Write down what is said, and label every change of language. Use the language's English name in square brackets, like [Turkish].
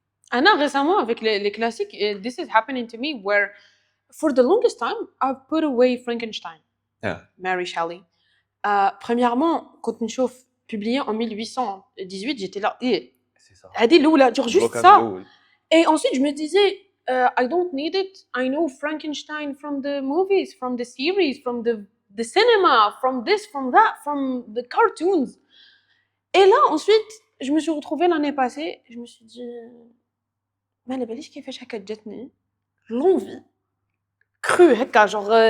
[English] Anna, [French] récemment, avec les classiques, [English] this is happening to me where, for the longest time, I've put away Frankenstein, Yeah, Mary Shelley. [French] Premièrement, quand [Arabic] نشوف [French] publié en 1818, j'étais là, c'est ça. [Arabic] هذه الأولى, [French] genre juste Blocage ça. [Arabic] الأول. [French] Et ensuite, je me disais, [English] I don't need it. I know Frankenstein from the movies, from the series, from the cinema, from this, from that, from the cartoons. [French] Et là, ensuite, je me suis retrouvée l'année passée, je me suis dit, [Arabic] ما على باليش كيفاش هكا جاتني [French] l'envie crue [Arabic] هكا [French] genre